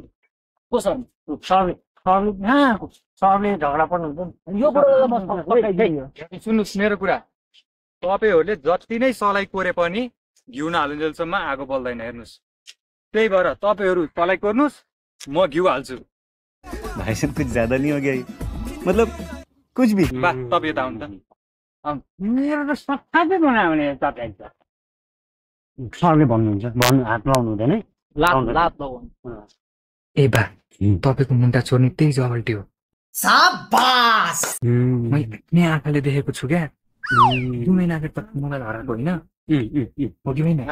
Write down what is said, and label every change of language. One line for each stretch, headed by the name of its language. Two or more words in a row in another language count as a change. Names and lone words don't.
Nepali: को सर? सरले झगडा पर्नुहुन्छ। यो बुढो सुन्नुहोस् मेरो कुरा, तपाईँहरूले जति नै सलाई कोरे पनि घिउ नहालुन्जेलसम्म आगो बल्दैन। हेर्नुहोस्, त्यही भएर तपाईँहरू सलाई कोर्नुहोस्, म घिउ हाल्छु।
Hindi: भाई साहब कुछ ज्यादा नहीं हो गया ये? मतलब कुछ भी।
Nepali: बा तपाईँ यता आउनु त। मेरो त सत्ताकै बनायो भने तपाईँ सरले भन्नुहुन्छ, भन्नु हात लाउनु हुँदैन है। लात लगाउनु। ए बा, तपाईँको मुन्टा चोर्ने त्यही जबल्टी हो। शाबास। मैले आँखाले देखेको छु क्या। 2 महिना अगाडि त मोबाइल हराएको होइन हो कि होइन?